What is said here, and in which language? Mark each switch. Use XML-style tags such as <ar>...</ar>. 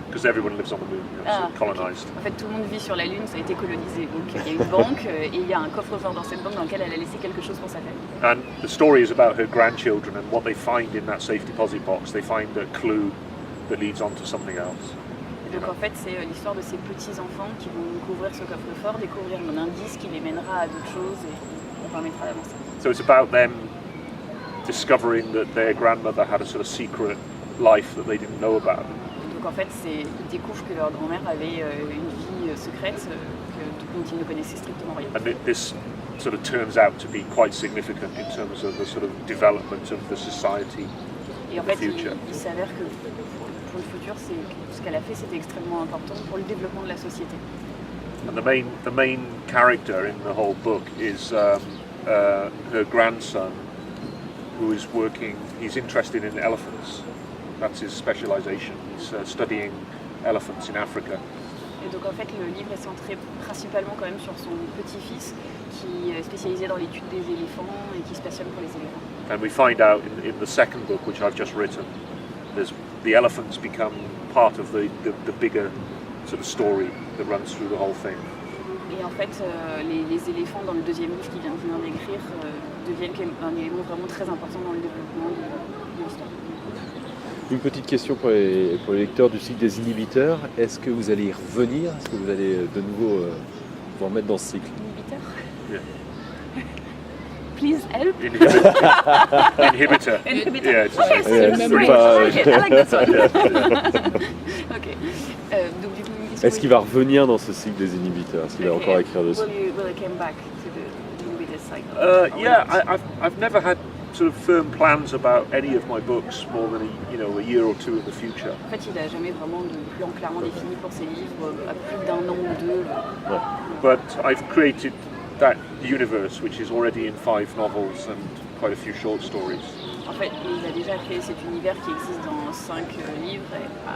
<en>Because everyone lives on the moon, it's colonized.</en> <fr>En fait, tout le monde vit sur la Lune, ça a été colonisé. Donc il y a une banque et il y a un coffre-fort dans cette banque dans lequel elle a laissé quelque chose pour sa famille.</fr> <en>And the story is about her grandchildren and what they find in that safe deposit box. They find a clue that leads on to something else.</en> <fr>Donc en fait, c'est l'histoire de ces petits-enfants qui vont découvrir ce coffre-fort, découvrir un indice qui les mènera à d'autres choses et leur permettra d'avancer.</fr> <en>So it's about them discovering that their grandmother had a sort of secret life that they didn't know about.</en> <fr>Donc en fait, ils découvrent que leur grand-mère avait une vie secrète dont ils ne connaissaient strictement rien.</fr> <en>And this sort of turns out to be quite significant in terms of the sort of development of the society in the future.</en> <fr>Il s'avère que pour le futur, ce qu'elle a fait, c'était extrêmement important pour le développement de la société.</fr> <en>And the main character in the whole book is her grandson, who is working. He's interested in elephants. That's his specialization. He's studying elephants in Africa.</en> <fr>Et donc en fait, le livre est centré principalement quand même sur son petit-fils, qui est spécialisé dans l'étude des éléphants et qui se passionne pour les éléphants.</fr> <en>And we find out in the second book, which I've just written, the elephants become part of the bigger sort of story that runs through the whole thing.</en> <fr>Et en fait, les éléphants dans le deuxième livre qui vient de venir d'écrire deviennent un élément vraiment très important dans le développement de l'histoire. Une petite question pour les lecteurs du cycle des inhibiteurs. Est-ce que vous allez y revenir? Est-ce que vous allez de nouveau vous remettre dans ce cycle? Inhibiteur?</fr> <en>Yeah. please help. Inhibitor. Inhibitor. Yeah, it's Okay, so Yeah, it's</en> <fr>c'est</fr> <en>French.</en> <fr>pas-</fr> <en>I like it. I like this one. Ok.</en> <fr>Donc du coup, Est-ce qu'il va revenir dans ce cycle des inhibiteurs? Est-ce qu'il va encore écrire dessus?</fr> <en>Will you come back to the inhibitor cycle? Yeah, I've never had sort of firm plans about any of my books more than a year or two in the future.</en> <fr>En fait, il n'a jamais vraiment de plan clairement défini pour ses livres, à plus d'un an ou deux.</fr> <en>But I've created that universe, which is already in 5 novels and quite a few short stories.</en> <fr>En fait, il a déjà créé cet univers qui existe dans 5 livres et</fr>